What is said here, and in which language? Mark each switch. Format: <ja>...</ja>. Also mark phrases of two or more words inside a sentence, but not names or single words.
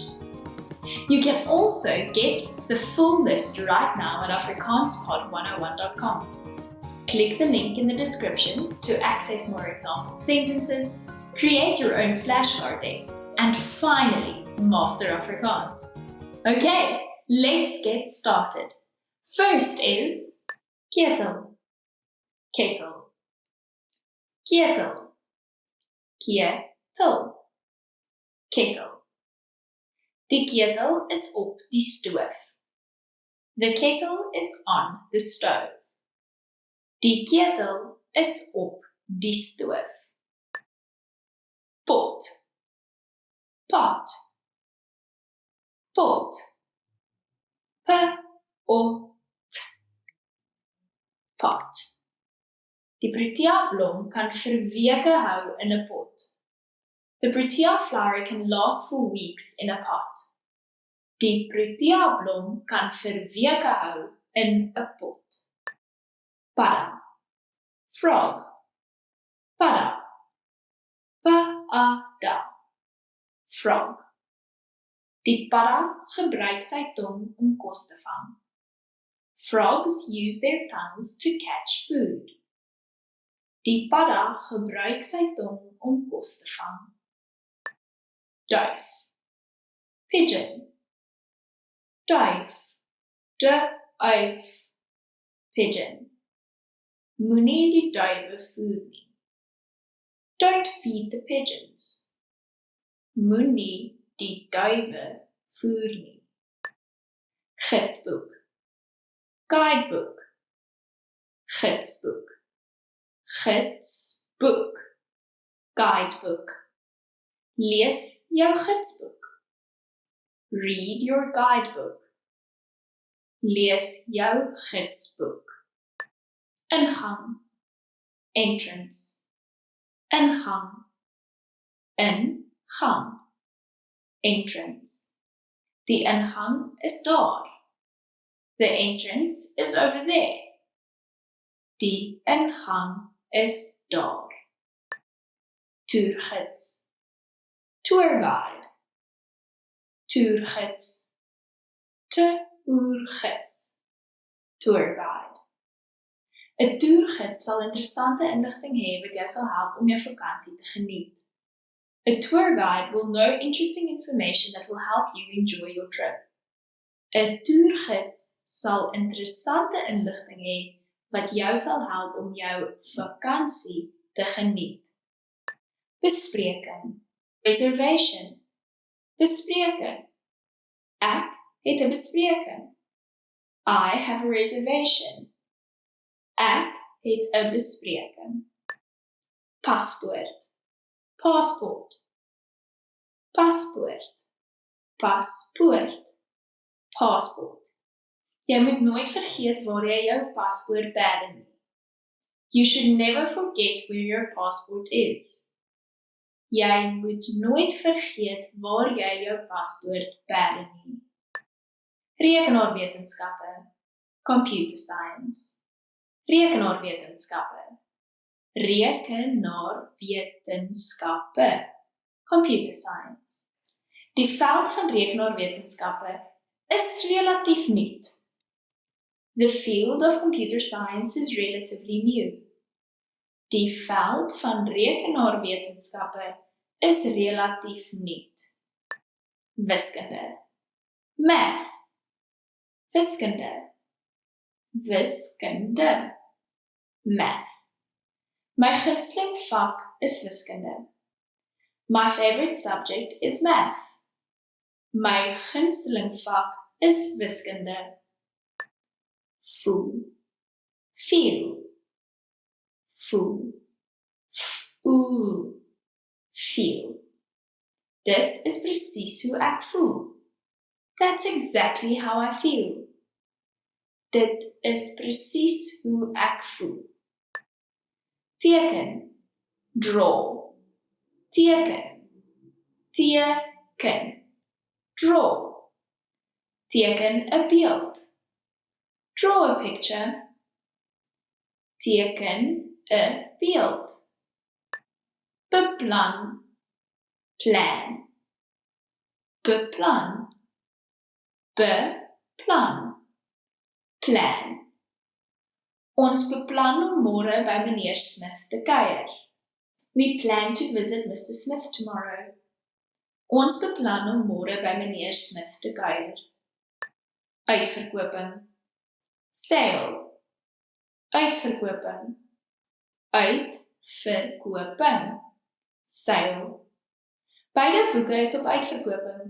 <en>You can also get the full list right now at afrikaanspod101.com. Click the link in the description to access more example sentences, create your own flashcard deck, and finally master Afrikaans. Okay, let's get started. First is</en> <af>ketel, ketel, ketel, ketel, ketel. Die ketel is op die stoof.</af> <en>The kettle is on the stove.</en> <af>Die ketel is op die stoof. Pot, pot, pot. P-O-T. Pot. Die protea blom kan vir weke hou in 'n pot.</af> <en>The protea flower can last for weeks in a pot.</en> <af>Die protea blom kan vir weke hou in 'n pot. Padda. Frog. Padda. Pa-a-da.</af> <en>Frog.</en> <af>Die padda gebruik sy tong om kos te vang.</af> <en>Frogs use their tongues to catch food.</en> <af>Die padda gebruik sy tong om kos te vang. Duif. Pigeon. Duif. De-uif.</af> <en>Pigeon.</en> <af>Moenie die duiwe voer nie.</af> <en>Don't feed the pigeons.</en> <af>Moenie die duiwe voer nie. Gidsboek. Guidebook. Gidsboek. Gidsboek. Guidebook. Lees jou gidsboek.</af> <en>Read your guidebook.</en> <af>Lees jou gidsboek. Ingang. Entrance. Ingang. Ingang. Entrance. Die ingang is daar.</af> <en>The entrance is over there.</en> <af>Die ingang is daar.</af> <en>Toergids. Tour guide.</en> <af>Toergids. Toergids.</af> <en>Tour guide.</en> <af>'n Toergids sal interessante inligting hê wat jou sal help om jou vakansie te geniet.</af> <en>A tour guide will know interesting information that will help you enjoy your trip.</en> <af>'n Toergids sal interessante inligting hê wat jou sal help om jou vakansie te geniet. Bespreking. Reservation. Bespreking. Ek het 'n bespreking.</af> <en>I have a reservation.</en> <af>Ek het 'n bespreking. Paspoort. Passport. Paspoort. Paspoort.</af> <en>Passport.</en> <af>Jy moet nooit vergeet waar jy jou paspoort bære nie.</af> <en>You should never forget where your passport is.</en> <af>Jy moet nooit vergeet waar jy jou paspoort bære nie. Rekenaarwetenskappe.</af> <en>Computer science.</en> <af>Rekenaarwetenskappe. Rekenaarwetenskappe.</af> <en>Computer science.</en> <af>Die veld van rekenaarwetenskappe is relatief nuut.</af> <en>The field of computer science is relatively new.</en> <af>Die veld van rekenaarwetenskappe is relatief nuut. Wiskunde. Math. Wiskunde. Wiskunde.</af> <en>Math.</en> <af>My gunsteling vak is wiskunde.</af> <en>My favorite subject is math.</en> <af>My gunsteling vak is wiskunde. Voel. Feel. Voel. Voel.</af> <en>Feel.</en> <af>Dit is presies hoe ek voel.</af> <en>That's exactly how I feel.</en> <af>Dit is presies hoe ek voel. Teken. Draw. Teken. Teken. Draw. Teken 'n beeld.</af> <en>Draw a picture.</en> <af>Teken 'n beeld. Beplan. Plan. Beplan. Beplan.</af> <en>Plan.</en> <af>Ons beplan om môre by meneer Smith te kuier.</af> <en>We plan to visit Mr. Smith tomorrow.</en> <af>Ons beplan om môre by meneer Smith te kuier. Uitverkoping. Sale. Uitverkoping. Uitverkoping.</af> <en>Sale.</en> <af>Beide boeke is op uitverkoping.</af>